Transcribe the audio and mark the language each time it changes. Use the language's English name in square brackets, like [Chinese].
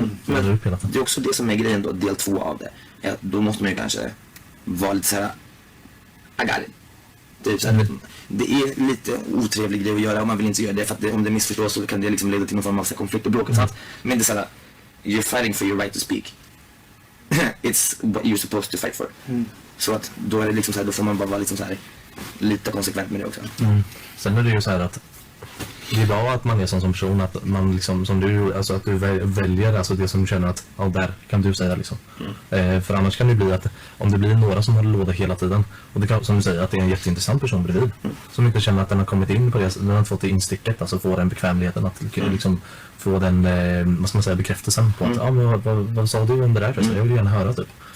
[Swedish] Men det är också det som är grejen då, del 2 av det. Ja, då måste man ju kanske vara lite såhär, [English] I got it. [Swedish] Typ såhär, det är lite otrevlig grej att göra och man vill inte göra det för att om det missförstås så kan det liksom leda till någon form av konflikt och bråk. Men det är såhär, [English] you're fighting for your right to speak. It's what you're supposed to fight for. [Swedish] Så att då är det liksom såhär, då får man bara vara liksom såhär lite konsekvent med det också. Sen är det ju så här att det är bra att man är sån som person, att man liksom, som du, alltså att du väljer alltså det som du känner att, ja, där kan du säga liksom. För annars kan det bli att om det blir några som håller låda hela tiden, och det kan, som du säger, att det är en jätteintressant person bredvid, som inte känner att den har kommit in på det, den har inte fått det insticket, alltså få den bekvämligheten att liksom få den, vad ska man säga, bekräftelsen på att, ja, men vad sa du om det där? Så jag vill gärna höra typ.